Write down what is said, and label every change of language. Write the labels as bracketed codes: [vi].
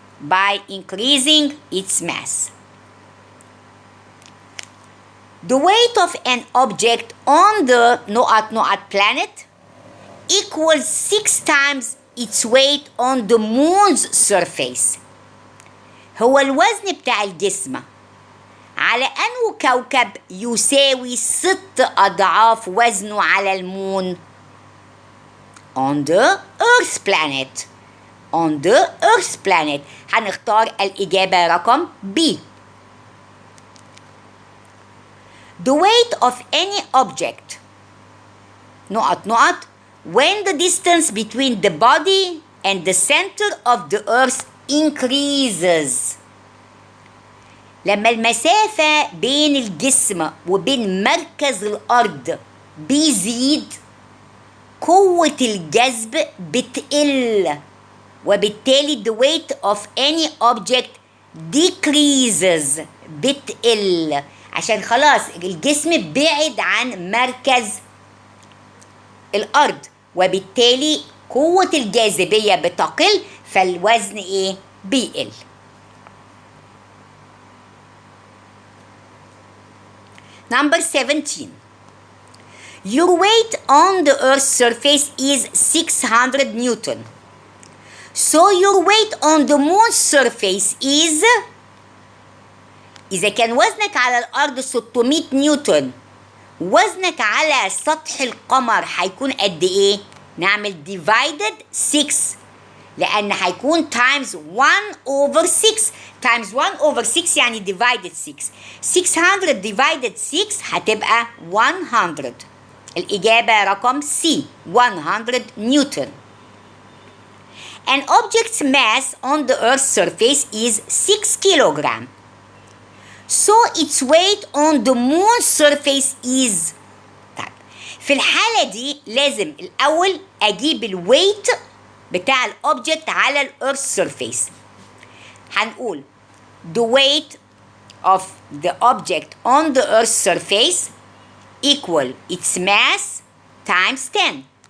[en] By increasing its mass. The weight of an object on the planet equals 6 times its weight on the moon's surface. [ar] هو الوزن بتاع الجسم على أنه كوكب يساوي 6 أضعاف وزنه على المون. [en] On the Earth planet. On the Earth planet. [ar] هنختار الإجابة رقم B. [en] The weight of any object when the distance between the body and the center of the earth increases. [ar] لما المسافة بين الجسم وبين مركز الأرض بيزيد قوة الجذب بتقل، وبالتالي [en] the weight of any object decreases. [ar] بتقل عشان خلاص الجسم بعد عن مركز الأرض، وبالتالي قوة الجاذبية بتقل، فالوزن ايه؟ بيقل. [en] Number 17. Your weight on the Earth's surface is 600 Newton. So your weight on the Moon's surface is. [ar] إذا كان وزنك على الأرض 600 نيوتن، وزنك على سطح القمر هيكون قد إيه؟ نعمل [en] divided 6، [ar] لأن هيكون [en] times 1/6. times 1/6 [ar] يعني divided 6. [en] 600 divided 6 [ar] هتبقى 100. الإجابة رقم C. 100 نيوتن. [en] An object's mass on the Earth's surface is 6 kilogram. So its weight on the moon's surface is. [ar] طيب في الحالة دي لازم الأول أجيب الويت بتاع الأوبجكت على الأرث سيرفيس. [en] هنقول the weight of the object on the earth surface equal its mass times 10.